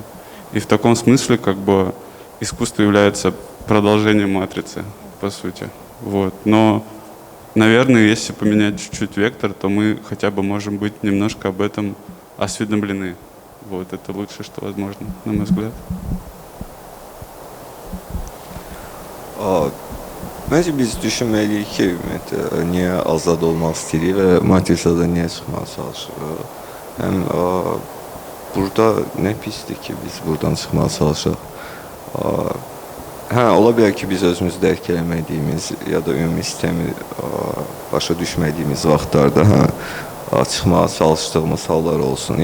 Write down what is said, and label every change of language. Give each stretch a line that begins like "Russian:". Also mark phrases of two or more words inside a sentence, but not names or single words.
Russian: И в таком смысле искусство является продолжением матрицы, по сути. Вот. Но, наверное, если поменять чуть-чуть вектор, то мы хотя бы можем быть немножко об этом осведомлены. Вот. Это лучшее, что возможно, на мой взгляд.
Azerbaijani: Məncə biz düşünməliyik ki, ümumiyyətlə, niyə azad olmaq istəyirik və matrisadan niyə çıxmağa çalışırıq. Həm burada nə pisdir ki, biz buradan çıxmağa çalışaq. Hə, ola bilər ki, biz özümüzü dərk eləmədiyimiz ya da ümumi sistemi başa düşmədiyimiz vaxtlarda çıxmağa çalışdığımız hallar olsun.